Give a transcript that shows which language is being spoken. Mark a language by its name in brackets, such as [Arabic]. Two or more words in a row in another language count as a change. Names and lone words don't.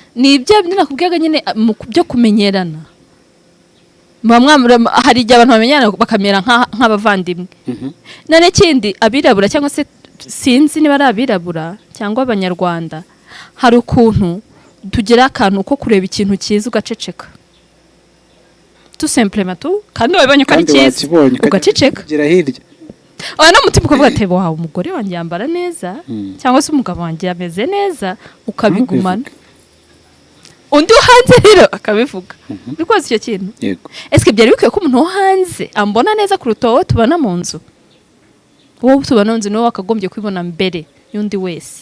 [Kinyarwanda] Ni ibyo nakubwiyaga nyine mu byo kumenyerana, hari igihe abantu bamenyerana bakamera nk'abavandimwe. None kindi abirabura cyangwa se sinzi niba ari abirabura cyangwa abanyarwanda, hari ukuntu tugira akantu ko kureba ikintu cyiza ugaceceka. [French] tout simplement tu [Kinyarwanda] kandi wabonye ko ari cyiza ugaceceka gira hirya oya no mutima ukavuga ati wow umugore wanjye yambara neza cyangwa se umugabo wanjye yameze neza ukabigumana undi hanze rero akabivuga rwose icyo kintu yego eske byari bikwiye ko umuntu wo hanze ambona neza kuruta wowe tubana mu nzu wowe tubana mu nzu niwe wakagombye kwibona mbere y'undi wese